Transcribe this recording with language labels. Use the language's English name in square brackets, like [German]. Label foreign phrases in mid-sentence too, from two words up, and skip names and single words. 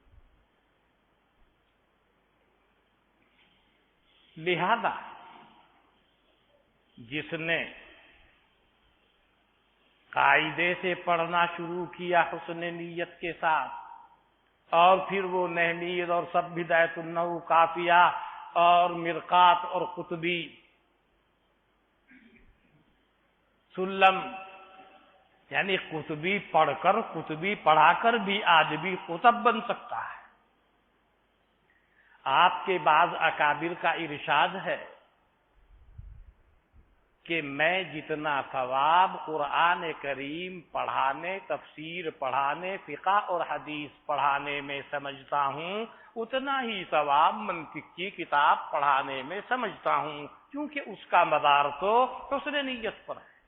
[Urdu] لہذا جس نے قاعدے سے پڑھنا شروع کیا حسن نیت کے ساتھ، اور پھر وہ نحمید اور سب بدایت النحو، کافیہ اور مرقات اور قطبی، سلم، یعنی قطبی پڑھ کر، قطبی پڑھا کر بھی آدمی قطب بن سکتا ہے۔ آپ کے بعض اکابر کا ارشاد ہے کہ میں جتنا ثواب قرآن کریم پڑھانے، تفسیر پڑھانے، فقہ اور حدیث پڑھانے میں سمجھتا ہوں، اتنا ہی ثواب منطق کی کتاب پڑھانے میں سمجھتا ہوں، کیونکہ اس کا مدار تو حسن نیت پر ہے۔